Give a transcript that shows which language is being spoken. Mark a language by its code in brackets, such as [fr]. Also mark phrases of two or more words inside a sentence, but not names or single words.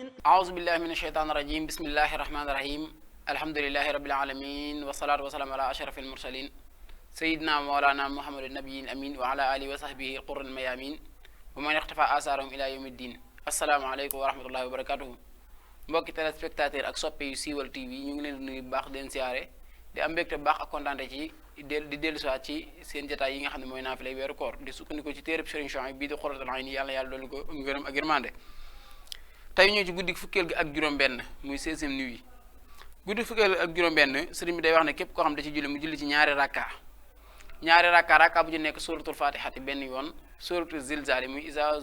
[ar] أعوذ بالله من الشيطان الرجيم بسم الله الرحمن الرحيم الحمد لله رب العالمين والصلاة والسلام على أشرف المرسلين سيدنا مولانا محمد النبي الأمين وعلى آله وصحبه القر الميامين ومن اختفى آثارهم إلى يوم الدين السلام عليكم ورحمة الله وبركاته [wo] mbokki téléspectateur ak soppe yu Siweul TV ñu ngi leen di nuyu bu baax di leen siyaare di am mbégte bu baax ak kontaante ci di dellusiwaat ci seen jotaay yi nga xam ne mooy naafilay weeru koor di sukkandiku ci téereb Serigne Chouaib bii di Xuratul Ayni yàlla doolu ko ngërëm ak yërmande tey ñëw ci guddi fukkeel gi ak juróom-benn muy 16e nuit guddi fukkeel gi ak juróom-benn sëriñ bi day wax ne képp koo xam da ci julli mu julli ci ñaari rakka bu ci nekk suratul fatihati benn yoon suratul zilzali muy iza